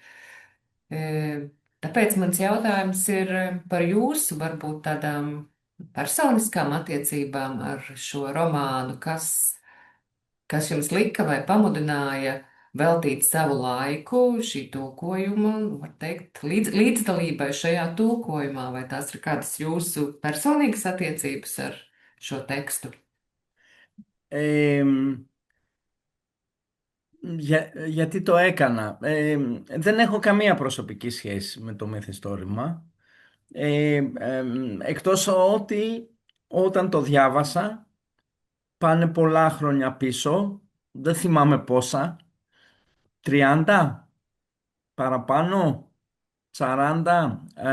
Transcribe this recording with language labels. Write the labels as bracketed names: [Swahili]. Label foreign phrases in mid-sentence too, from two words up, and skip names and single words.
[Latvian] Tāpēc mans jautājums ir par jūsu varbūt tādām personiskām attiecībām ar šo romānu, kas jums lika vai pamudināja veltīt savu laiku šī tulkojuma, var teikt, līdzdalībai šajā tulkojumā, vai tās ir kādas jūsu personīgas attiecības ar šo tekstu? [Greek] Ε, γιατί το έκανα. Δεν έχω καμία προσωπική σχέση με το μυθιστόρημα. Εκτός ότι όταν το διάβασα, πάνε πολλά χρόνια πίσω, δεν θυμάμαι πόσα, 30, παραπάνω, 40.